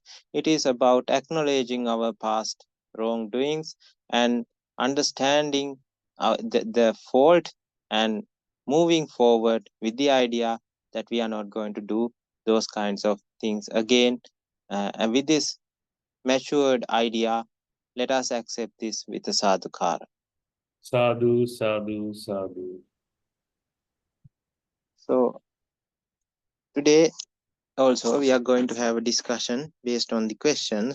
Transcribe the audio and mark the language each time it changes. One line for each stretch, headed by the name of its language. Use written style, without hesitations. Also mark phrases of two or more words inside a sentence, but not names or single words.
English: It is about acknowledging our past wrongdoings and understanding the fault and moving forward with the idea that we are not going to do those kinds of things again. And with this matured idea, let us accept this with a sadhukara.
Pali: Sadhu, sadhu, sadhu.
English: So today also we are going to have a discussion based on the questions.